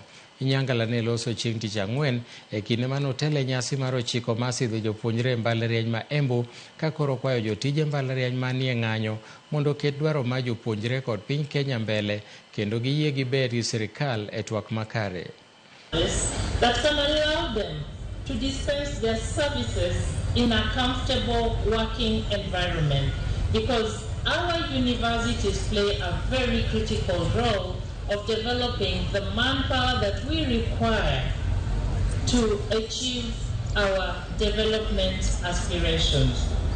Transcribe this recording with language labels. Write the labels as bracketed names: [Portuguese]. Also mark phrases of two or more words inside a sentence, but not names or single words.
[Luo (Kenya and Tanzania)] Nyangala ne loso chieng' tich ang'wen e kinde manotele nyasi mar ochiko masidho jopuonjre mbalariany ma Embu ka koro kwayo jotije mbalariany manie ng'anyo mondo ket dwaro ma jopuonjre kod piny Kenya mbele kendo giyie giber gi sirikal e twak makare. [English] That can allow them to dispense their services in a comfortable working environment, because our universities play a very critical role of developing the manpower that we require to achieve our development aspirations.